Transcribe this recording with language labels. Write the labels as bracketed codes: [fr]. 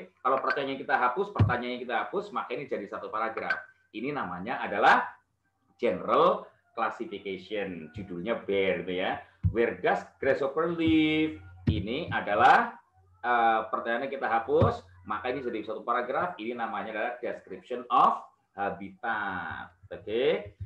[id] Kalau pertanyaannya kita hapus, maka ini jadi satu paragraf. Ini namanya adalah general classification, judulnya bear gitu ya. [en] Where does grasshopper live? [id] Ini adalah pertanyaannya kita hapus, maka ini jadi satu paragraf. Ini namanya adalah description of habitat. Oke.